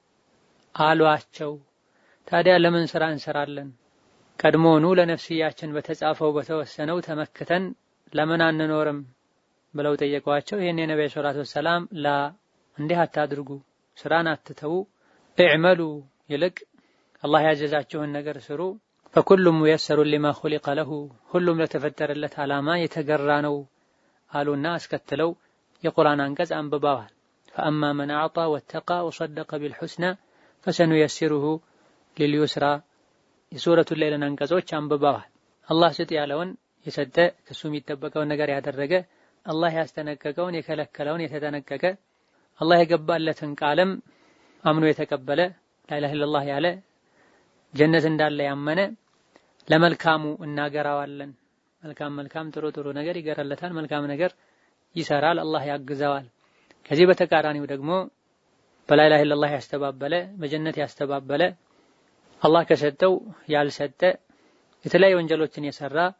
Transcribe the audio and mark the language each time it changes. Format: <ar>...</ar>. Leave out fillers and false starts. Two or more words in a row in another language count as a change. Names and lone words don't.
<am>አሏቸው ታዲያ ለምን ስራ እንሰራለን ቀድሞኑ ለነፍስያችን በተጻፈው በተወሰነው ተመክተን ለምን አንኖርም ብለው ጠየቋቸው ይሄን የነብዩ</am> <ar>صلى الله عليه وسلم</ar> <am>ላ እንዲህ አታድርጉ ስራን አትተው اعملوا ይልቅ አላህ ያዘዛችሁን ነገር ስሩ</am> <ar>فكل ميسر لما خلق له</ar> <am>ሁሉም ለተፈጠረለት ዓላማ የተገራ ነው አሉና አስከተለው የቁርአን አንቀጽ አንብበዋል</am> <ar>فأما من أعطى واتقى وصدق بالحسنى فسنيسره لليسرى</ar> <am>የሱረቱ ሌይልን አንቀጾች አንብበዋል አላህ ስጥ ያለውን የሰጠ ከሱ የሚጠበቀውን ነገር ያደረገ አላህ ያስተነቀቀውን የከለከለውን የተጠነቀቀ አላህ የገባለትን ቃልም አምኖ የተቀበለ</am> <ar>لا إله إلا الله</ar> <am>ያለ ጀነት እንዳለ ያመነ ለመልካሙ እናገራዋለን። መልካም ጥሩ ነገር ይገራለታል፣ መልካም ነገር ይሰራል፣ አላህ ያግዘዋል። ከዚህ በተቃራኒው ደግሞ</am> <ar>بلا إله إلا الله</ar> <am>ያስተባበለ በጀነት ያስተባበለ አላህ ከሰጠው ያልሰጠ የተለያዩ ወንጀሎችን የሰራ</am>